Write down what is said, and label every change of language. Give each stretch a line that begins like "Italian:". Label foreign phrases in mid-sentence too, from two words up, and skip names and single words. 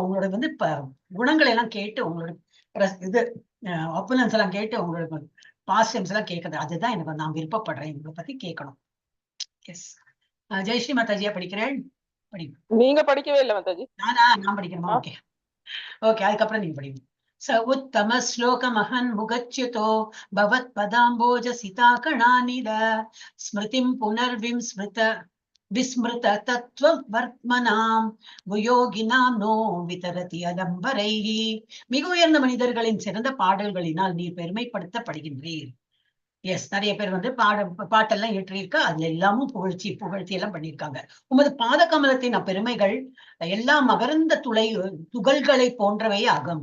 Tamil: உங்களோட வந்து குணங்களை எல்லாம் கேட்டு, உங்களோட இது ஒப்பீனியன்ஸ் எல்லாம் கேட்டு, உங்களோட பாசிட்டிவ்ஸ் எல்லாம் கேட்கறது, அதுதான் எனக்கு நான் விருப்பப்படுறேன். உங்களை பத்தி கேட்கணும். எஸ், ஜெயஸ்ரீ மாதாஜியா படிக்கிறேன். நீங்க படிக்கவே இல்லை மாதாஜி. நான் படிக்கணுமா?
English: okay okay,
Tamil: அதுக்கப்புறம் நீங்க படிங்க.
Sanskrit: स उत्तम श्लोक महन् मुगच्युतो भवत् पदाम्बोज सिताकणानिद स्मृतिं विस्मृत तत्व वर्त्मनाम् भुयोगिनां नो वितरति अलम्बरैः.
Tamil: மிக உயர்ந்த மனிதர்களின் சிறந்த பாடல்களினால் நீர் பெருமைப்படுத்தப்படுகின்றீர். எஸ், நிறைய பேர் வந்து பாட்டெல்லாம் ஏற்றிருக்கா. அதுல எல்லாமும் புகழ்ச்சி எல்லாம் பண்ணியிருக்காங்க. உமது பாத கமலத்தின் பெருமைகள் எல்லா மகரந்த துகள்களை போன்றவை ஆகும்.